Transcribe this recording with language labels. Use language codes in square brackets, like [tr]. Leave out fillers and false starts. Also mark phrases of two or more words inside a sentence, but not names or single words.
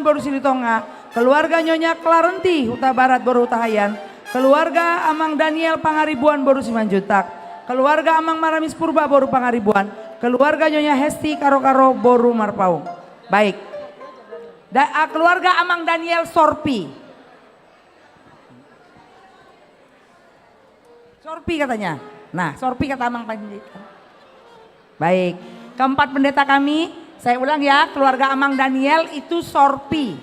[id] Boru Silitonga, keluarga Nyonya Clarenti Huta Barat Boru Hutahayan, keluarga Amang Daniel Pangaribuan Boru Simanjuntak, keluarga Amang Maramis Purba Boru Pangaribuan, keluarga Nyonya Hesti Karo-Karo Boru Marpaung. Baik, keluarga Amang Daniel Sorpi. Sorpi katanya. Nah, Sorpi kata Amang Panjaitan. Baik, keempat pendeta kami, saya ulang ya, keluarga Amang Daniel itu Sorpi.